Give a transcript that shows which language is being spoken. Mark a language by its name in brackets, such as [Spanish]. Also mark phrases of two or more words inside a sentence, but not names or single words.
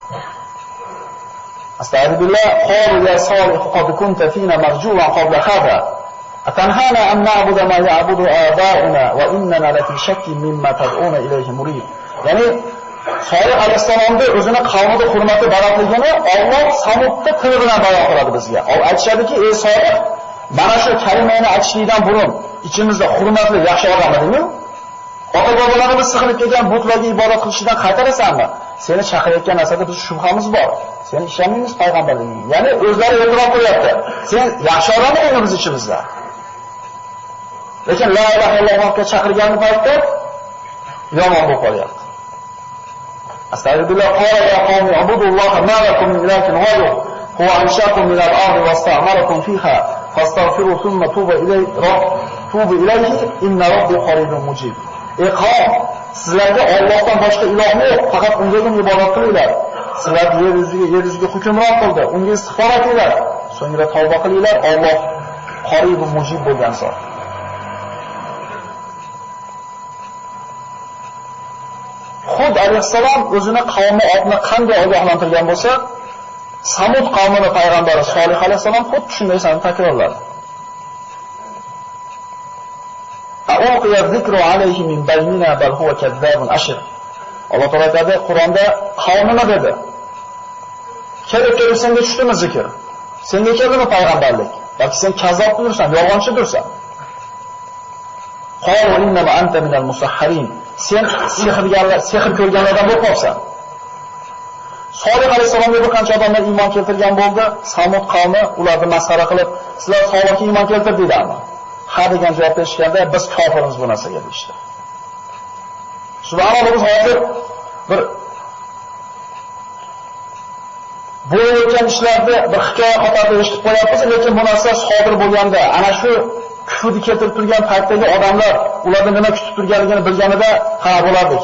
[Arabic] Astagfirullah. قالوا يا صالح قد كنت فينا مرجوا قبل هذا. أتنهانا أن نعبد ما يعبد آباؤنا وإننا لفي شك مما تدعونا إليه مريب. [Uzbek] Ya'ni Solih alayhisolamning o'zini qavmida hurmati balandligini Alloh Samudda tili bilan bayon qiladi bizga. Aytishadiki, ey Solih, mana shu kalimani aytishlikdan burun ichimizda hurmatli yaxshi odam edingmi? Ota-bobolarimiz sig'inib kelgan butlarga ibodat qilishdan qaytarasanmi? Seni chaqirayotgan narsada biz shubhamiz bor. Seni ishonmaymiz payg'ambarliging. Ya'ni o'zlari e'tirof qilyapti. Sen yaxshi odam eding biz ichimizda. Lekin la ilaha illallohga chaqirgan paytda yomon bo'lib qolyapti. [Arabic] Astagfirullah. قال يا قوم اعبدوا الله ما لكم من إله غيره هو أنشأكم من الأرض واستعمركم فيها فاستغفروه ثم توبوا إليه إن ربي قريب مجيب. [Uzbek] Ey qavm, sizlarga Allohdan boshqa iloh yo'q, faqat Ungagina ibodat qilinglar. Sizlar yer yuziga hukmron qildi, unga istig'for qilinglar, so'ngra tavba qilinglar. Alloh [Arabic] قريب مجيب [Uzbek] bo'lgan zot. Hud alayhissalom o'zini qavmi otni qanday ogohlantirgan bo'lsa, Samud qavmini payg'ambari Solih alayhissalom xuddi shunday narsani takrorladi. [Arabic] أألقي الذكر عليه من بيننا بل هو كذاب أشر. [Uzbek] Alloh taolo aytadi Qur'onda qavmini dedi. Kelib senga tushdimi zikr? Senga keldimi payg'ambarlik? Balki sen kazzob bo'lursan, yolg'onchidirsan. [Arabic] قالوا إنما أنت من المسحرين. [Uzbek] Sen sehr ko'rganlardan bo'lib qolsan. Solih alayhisolamga bir qancha odamlar iymon keltirgan bo'ldi. Samud qavmi ularni masxara qilib, sizlar Solihga iymon keltirdinglarmi? Ha degan javob berishganda biz kofirmiz bu narsaga deyishdi. Subhanalloh, biz hozir bir bo'layotgan ishlarni bir hikoya qatorida eshitib qo'yapmiz, lekin bu narsa sodir bo'lganda, ana shu kufrni keltirib turgan paytdagi odamlar ularni nima kutib turganligini bilganida qana bo'lardi ekan.